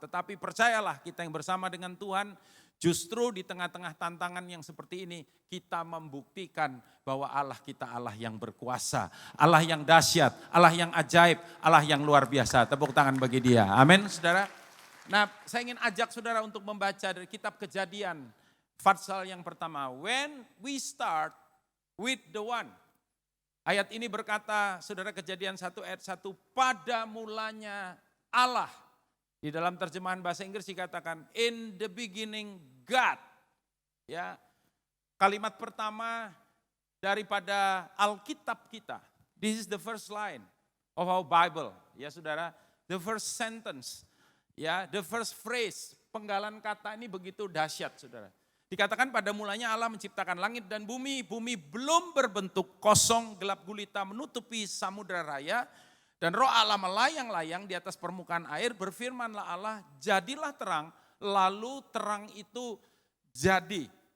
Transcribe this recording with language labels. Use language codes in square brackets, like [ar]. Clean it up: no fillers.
[id] Tetapi percayalah, kita yang bersama dengan Tuhan, justru di tengah-tengah tantangan yang seperti ini, kita membuktikan bahwa Allah kita Allah yang berkuasa, Allah yang dahsyat, Allah yang ajaib, Allah yang luar biasa. Tepuk tangan bagi Dia. Amin, saudara. Nah, saya ingin ajak saudara untuk membaca dari kitab Kejadian, pasal yang pertama. [en] When we start with the one. [id] Ayat ini berkata, saudara, Kejadian 1 ayat 1, pada mulanya Allah. Di dalam terjemahan bahasa Inggris dikatakan, [en] in the beginning God. [id] Ya, kalimat pertama daripada Alkitab kita. [en] This is the first line of our Bible. [id] Ya, saudara, [en] the first sentence. Ya, the first phrase. [id] Penggalan kata ini begitu dahsyat, saudara. Dikatakan pada mulanya Allah menciptakan langit dan bumi belum berbentuk, kosong, gelap gulita menutupi samudera raya, dan roh Allah melayang-layang di atas permukaan air, berfirmanlah Allah, jadilah terang, lalu terang itu jadi.